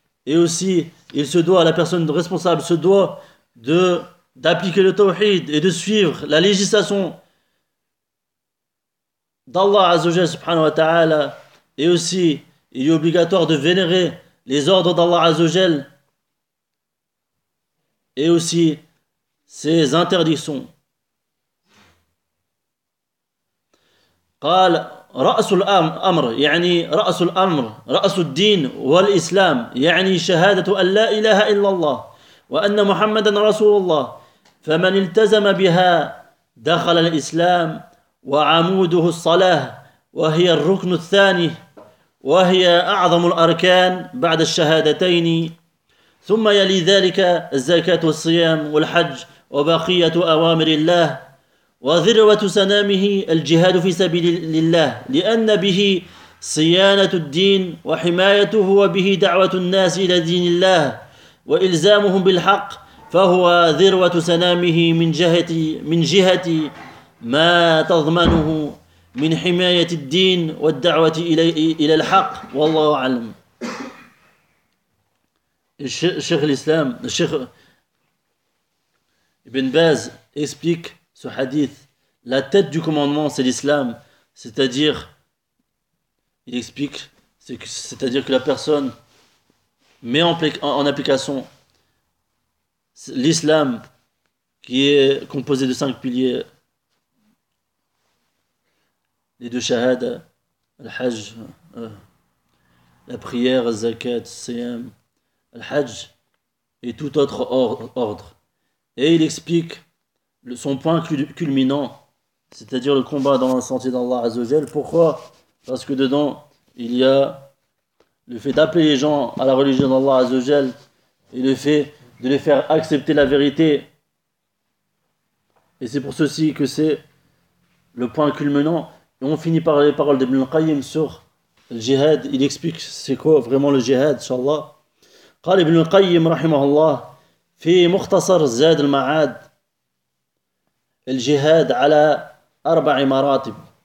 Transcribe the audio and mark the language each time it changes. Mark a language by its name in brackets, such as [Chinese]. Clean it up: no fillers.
[French] Et aussi, il se doit, la personne responsable se doit d'appliquer le Tawhid et de suivre la législation d'Allah Azzawajal subhanahu wa ta'ala. Et aussi, il est obligatoire de vénérer les ordres d'Allah Azzawajal et aussi ses interdictions. [Arabic] قال رأس الأمر يعني رأس الأمر رأس الدين والإسلام يعني شهادة أن لا إله إلا الله وأن محمدا رسول الله فمن التزم بها دخل الإسلام وعموده الصلاة وهي الركن الثاني وهي أعظم الأركان بعد الشهادتين ثم يلي ذلك الزكاة والصيام والحج وبقية أوامر الله وذروة سنامه الجهاد في سبيل الله، لأن به صيانة الدين وحمايته، وبه دعوة الناس إلى دين الله وإلزامهم بالحق، فهو ذروة سنامه من جهة ما تضمنه من حماية الدين والدعوة إلى الحق، والله أعلم. الشيخ الإسلام الشيخ ابن باز explique ce hadith. [French] La tête du commandement c'est l'islam, c'est-à-dire il explique c'est-à-dire que la personne met en application l'islam qui est composé de 5 piliers, les 2 shahada, le hajj, la prière, le zakat, le siyam, le hajj et tout autre ordre. Et il explique son point culminant, c'est-à-dire le combat dans le sentier d'Allah Azzawajal. Pourquoi ? Parce que dedans, il y a le fait d'appeler les gens à la religion d'Allah Azzawajal et le fait de les faire accepter la vérité. Et c'est pour ceci que c'est le point culminant. Et on finit par les paroles d'Ibn al-Qayyim sur le jihad. Il explique c'est quoi vraiment le jihad, inshallah. [Arabic] قال ابن القيم رحمه الله في مختصر زاد المعاد الجهاد على أربع مراتب.